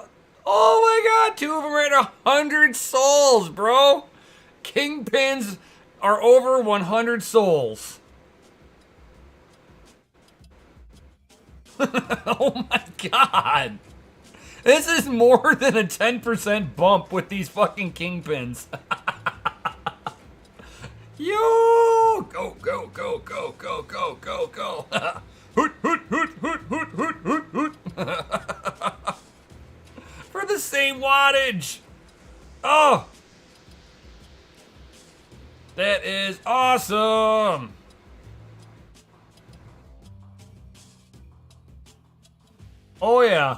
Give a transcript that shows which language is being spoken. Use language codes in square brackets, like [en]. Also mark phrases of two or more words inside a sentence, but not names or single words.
[en] Oh my god, 2 of them are at 100 souls, bro! Kingpins are over 100 souls. Oh my god! This is more than a 10% bump with these fucking kingpins. Yo! Go, go, go, go, go, go, go, go. Hoot, hoot, hoot, hoot, hoot, hoot, hoot, hoot. For the same wattage. Oh! That is awesome! Oh yeah.